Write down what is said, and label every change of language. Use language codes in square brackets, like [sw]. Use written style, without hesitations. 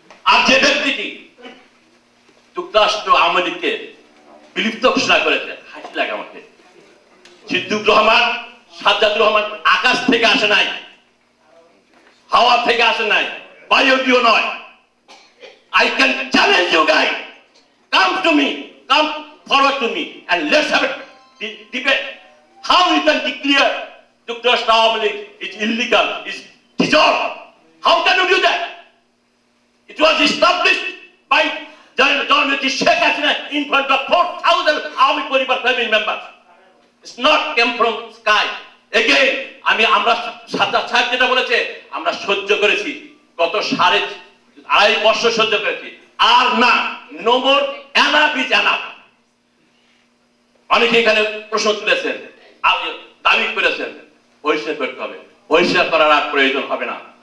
[bn] আর যে ব্যক্তিটি যুক্তরাষ্ট্র আওয়ামী লীগকে বিলুপ্ত ঘোষণা করেছে, হাসি লাগে আমাকে। সিদ্দিকুর রহমান, সাজ্জাদুর রহমান আকাশ থেকে আসে নাই, হাওয়া থেকে আসে নাই, বায়ুটিও নয়। [en] I can challenge you guys. Come to me, come forward to me, and let's have a debate. How you can declare Yuktarashtra Awami League is illegal, is dissolved? How can you do that? It was established by John Sheikh Hasina in front of 4,000 Awami Paribar family members. It's not came from sky. [bn] Again, আমরা সাহেব যেটা বলেছে আমরা সহ্য করেছি, গত 2.5 বছর সহ্য করেছি, আর না, [en] no more, enough is enough. [bn] অনেকে এখানে প্রশ্ন তুলেছেন, দাবি করেছেন বহিষ্কার করতে হবে, বহিষ্কার করার আর প্রয়োজন হবে না।